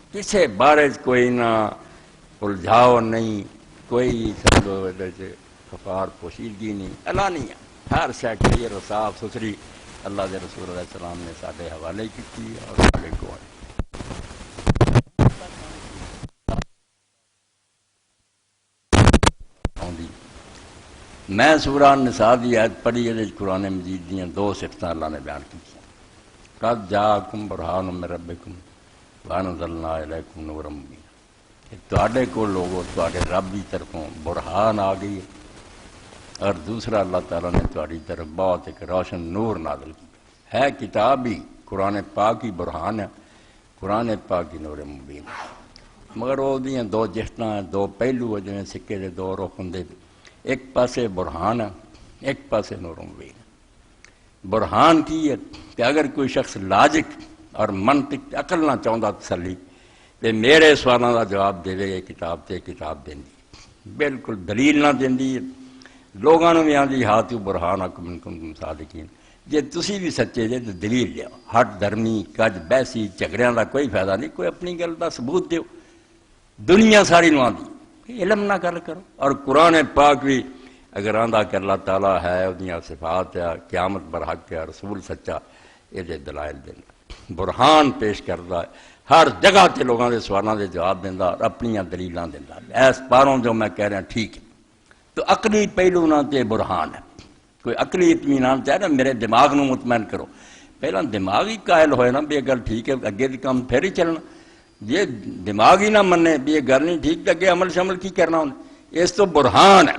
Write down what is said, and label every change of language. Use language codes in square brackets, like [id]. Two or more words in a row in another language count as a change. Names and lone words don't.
[pa] کسے بارے کوئی نہ الجھاؤ نہیں، کوئی سمجھو خفار پوشیدگی نہیں، اعلانیہ ہر شے کلیئر اور صاف ستھری اللہ دے رسول [ar] علیہ السلام [pa] نے ساڈے حوالے کی اور ساڈے کو میں سورہ النساء دی آیت پڑھی ہے، قرآن مجید دیاں دو صفتاں اللہ نے بیان کی۔ [ar] قد جاءکم برہان من ربکم وانزلنا الیکم نورا مبینا، [pa] کہ تواڈے کو لوگوں تواڈے رب دی طرفوں برہان آ گئی ہے، اور دوسرا اللہ تعالیٰ نے تواڈی طرف بہت ایک روشن نور نازل کی ہے، کتاب ہی قرآن پاک ہی برہان ہے، قرآن پاک ہی نور مبین، مگر وہ دیاں دو جہتاں ہیں، دو پہلو ہیں، جویں سکے دے دو رخ ہوندے، ایک پاسے برہان ہے، ایک پاسے نور مبین۔ برہان کی ہے کہ اگر کوئی شخص لاجک اور منطق عقل نہ چاہتا تسلی تے میرے سوالاں دا جواب دے یہ کتاب تے کتاب دیندی، بالکل دلیل نہ دیندی ہے، لوگاں نوں بھی آندی ہاتھ [ar] برہان ان کنتم صادقین، [pa] جے تسی بھی سچے جے تو دلیل لیاؤ، ہٹ دھرمی کج بحثی جھگڑیاں دا کوئی فائدہ نہیں، کوئی اپنی گل دا ثبوت دیو، دنیا ساری نوں آندی علم نہ گل کرو۔ اور قرآن پاک بھی اگر آندا کہ اللہ تعالیٰ ہے، اودیاں صفات ہے، قیامت برحق ہے، رسول سچا، یہ دلائل دینا، برہان پیش کردا ہے، ہر جگہ تے لوگاں دے سوالاں دے جواب دیندا اور اپنیاں دلیلاں دیندا، اس پاروں جو میں کہہ رہا ٹھیک ہے۔ تو عقلی پہلو نہ تے برہان ہے، کوئی عقلی اطمینان چاہے نا میرے دماغ نو مطمئن کرو، پہلا دماغ ہی قائل ہوئے نا بھی یہ گل ٹھیک ہے اگے دی کام پھر ہی چلنا، یہ دماغ ہی نہ منے بھی یہ گل نہیں ٹھیک تو اگے عمل شمل کی کرنا ہونا، اس تو برہان ہے۔